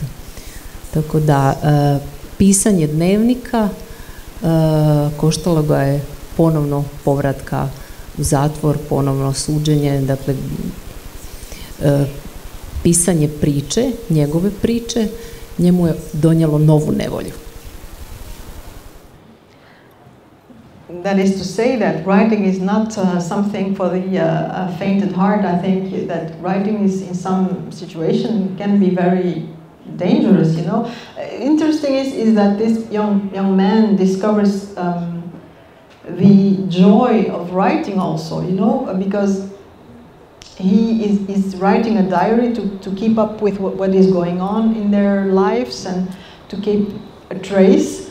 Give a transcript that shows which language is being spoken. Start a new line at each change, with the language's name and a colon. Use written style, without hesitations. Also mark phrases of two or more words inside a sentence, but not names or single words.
Croatian: Tako da pisanje dnevnika koštalo ga je ponovno povratka u zatvor, ponovno suđenje, dakle pisanje priče, njegove priče, njemu je donijelo novu nevolju.
English: That is to say that writing is not something for the fainted heart. I think that writing is, in some situation, can be very dangerous, you know. Interesting is that this young man discovers the joy of writing also, you know, because he is writing a diary to keep up with what is going on in their lives and to keep a trace.